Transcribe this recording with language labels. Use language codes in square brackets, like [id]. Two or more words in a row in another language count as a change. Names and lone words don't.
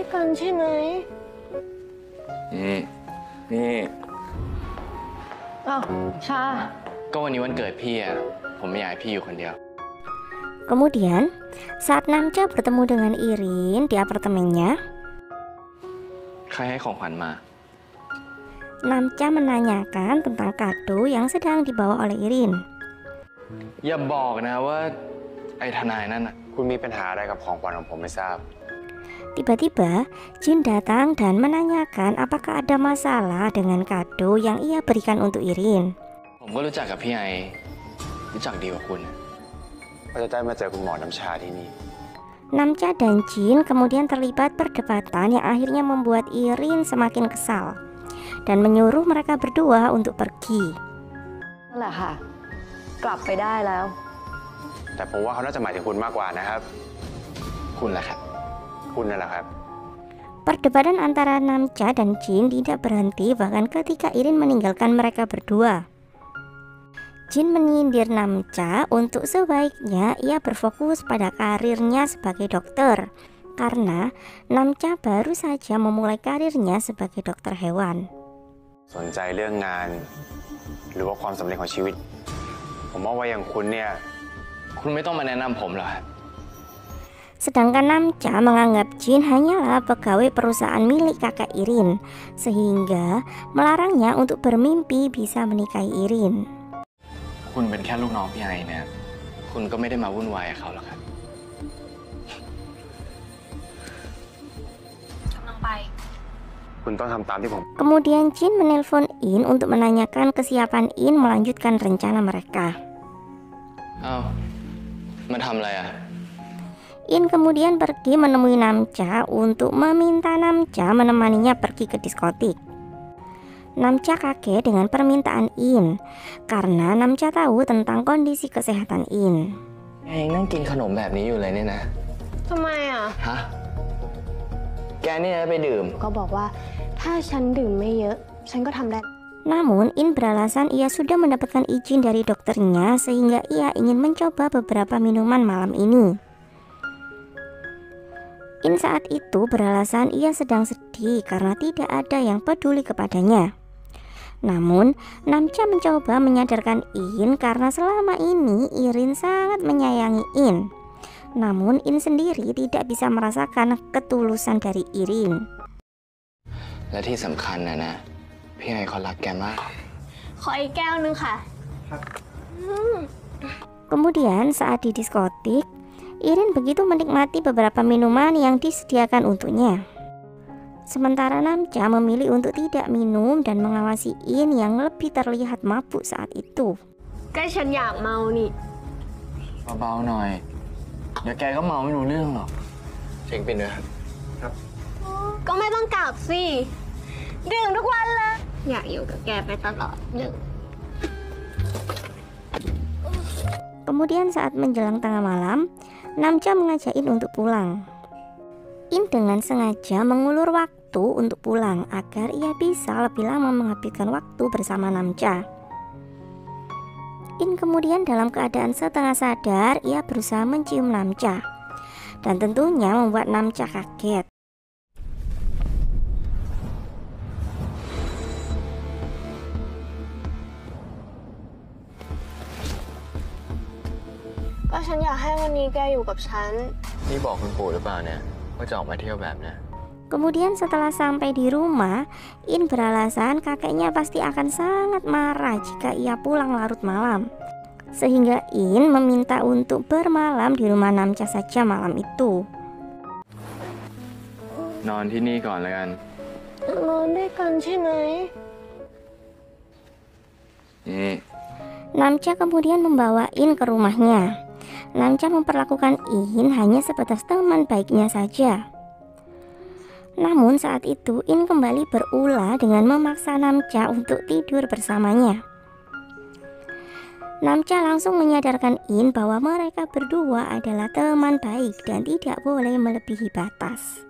[th] ใช่ไหม นี่ อ้าวชา ก็วันนี้วันเกิดพี่อะผมไม่อยากให้พี่อยู่คนเดียว [id] Kemudian, saat Namca bertemu dengan Irin di apartemennya, [th] ใครให้ของขวัญมา [id] Namca menanyakan tentang kado yang sedang dibawa oleh Irin. [th] อย่าบอกนะว่าไอ้ทนายนั่นอะ คุณมีปัญหาอะไรกับของขวัญของผมไม่ทราบ [id] Tiba-tiba, Jin datang dan menanyakan apakah ada masalah dengan kado yang ia berikan untuk Irin. [th] ผมก็รู้จักกับพี่ไอรู้จักดีกว่าคุณ ก็จะได้มาเจอคุณหมอน้ำชาที่นี่ [id] Namca dan Jin kemudian terlibat perdebatan yang akhirnya membuat Irin semakin kesal dan menyuruh mereka berdua untuk pergi. [th] นั่นแหละค่ะ กลับไปได้แล้ว แต่ผมว่าเขาน่าจะหมายถึงคุณมากกว่านะครับ คุณแหละครับ คุณนั่นแหละครับ [id] Perdebatan antara Namca dan Jin tidak berhenti bahkan ketika Irin meninggalkan mereka berdua. Jin menyindir Namca untuk sebaiknya ia berfokus pada karirnya sebagai dokter karena Namca baru saja memulai karirnya sebagai dokter hewan. [th] สนใจเรื่องงาน หรือว่าความสำเร็จของชีวิต ผมว่าอย่างคุณเนี่ย คุณไม่ต้องมาแนะนำผมหรอกครับ [id] Sedangkan Namca menganggap Jin hanyalah pegawai perusahaan milik kakak Irin, sehingga melarangnya untuk bermimpi bisa menikahi Irin. [th] คุณเป็นแค่ลูกน้องพี่ไอเนี่ยคุณก็ไม่ได้มาวุ่นวายกับเขาหรอกครับ กำลังไป คุณต้องทำตามที่ผม [id] Kemudian Jin menelpon In untuk menanyakan kesiapan In melanjutkan rencana mereka. [th] เอ้ามาทำอะไรอะ [id] In kemudian pergi menemui Namca untuk meminta Namca menemaninya pergi ke diskotik. Namca kaget dengan permintaan In karena Namca tahu tentang kondisi kesehatan In. [th] แกยังนั่งกินขนมแบบนี้อยู่เลยเนี่ยนะ ทำไมอ่ะ ฮะ แกนี่นะไปดื่ม ก็บอกว่าถ้าฉันดื่มไม่เยอะ ฉันก็ทำได้ [id] Namun In beralasan ia sudah mendapatkan izin dari dokternya sehingga ia ingin mencoba beberapa minuman malam ini. In saat itu beralasan ia sedang sedih karena tidak ada yang peduli kepadanya. Namun, Namca mencoba menyadarkan In karena selama ini Irin sangat menyayangi In. Namun, In sendiri tidak bisa merasakan ketulusan dari Irin. [th] และที่สำคัญนะพี่ไอเขารักแกมาก ขออีกแก้วนึงค่ะ [id] Kemudian saat di diskotik, Irin begitu menikmati beberapa minuman yang disediakan untuknya. Sementara Namca memilih untuk tidak minum dan mengawasi In yang lebih terlihat mabuk saat itu. [th] ก็ฉันอยากเมานี่ เบาๆหน่อย เดี๋ยวแกก็เมาไม่รู้เรื่องหรอกเช็คบินด้วยครับ ก็ไม่ต้องกลับสิ ดื่มทุกวันเลย อยากอยู่กับแกไปตลอดดื่ม [id] Kemudian saat menjelang tengah malam, Namca mengajak In untuk pulang. In dengan sengaja mengulur waktu untuk pulang agar ia bisa lebih lama menghabiskan waktu bersama Namca. In kemudian dalam keadaan setengah sadar, ia berusaha mencium Namca. Dan tentunya membuat Namca kaget. [th] ก็ฉันอยากให้วันนี้แกอยู่กับฉัน นี่บอกคุณปู่หรือเปล่าเนี่ยว่าจะออกมาเที่ยวแบบเนี้ย [id] Kemudian setelah sampai di rumah, In beralasan kakeknya pasti akan sangat marah jika ia pulang larut malam. Sehingga In meminta untuk bermalam di rumah Namca saja malam itu. [th] นอนที่นี่ก่อนแล้วกัน นอนด้วยกันใช่ไหม นี่ [id] Namca kemudian membawa In ke rumahnya. Namca memperlakukan In hanya sebatas teman baiknya saja. Namun saat itu In kembali berulah dengan memaksa Namca untuk tidur bersamanya. Namca langsung menyadarkan In bahwa mereka berdua adalah teman baik dan tidak boleh melebihi batas.